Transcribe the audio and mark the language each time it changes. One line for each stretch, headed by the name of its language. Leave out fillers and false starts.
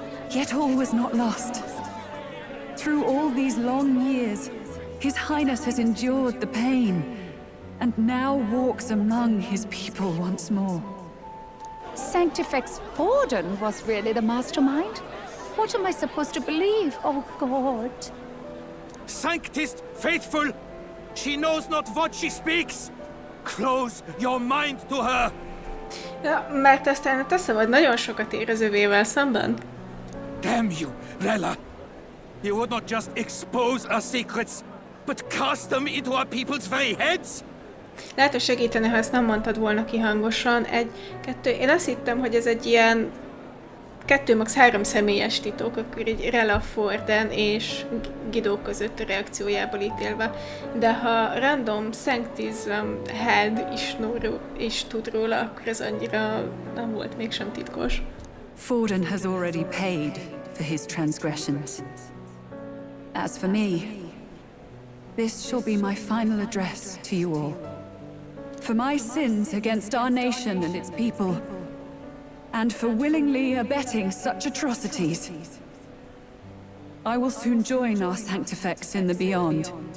English: Yet all was not lost. Through all these long years, His Highness has endured the pain, and now walks among his people once more. Sanctifex Forden was really the mastermind? What am I supposed to believe? Oh, God. Sanctist faithful! She knows not what she speaks! Close your mind to her!
Hungarian: Ja, mert aztán te szabad nagyon sokat ér az övével szemben.
English: Damn you, Rella! You would not just expose our secrets, but cast them into our people's very heads?
Hungarian: Lehet, hogy segítene, ha ezt nem mondtad volna ki hangosan. Én azt hittem, hogy ez egy ilyen 2 max 3 személyes titok, akkor így Rella, Forden és Guido között a reakciójából ítélve. De ha random Sanctism head is tud róla, akkor ez annyira nem volt mégsem titkos.
English: Forden has already paid for his transgressions. As for me, this shall be my final address to you all. For my sins against our nation and its people, and for willingly abetting such atrocities, I will soon join our Sanctifex in the beyond.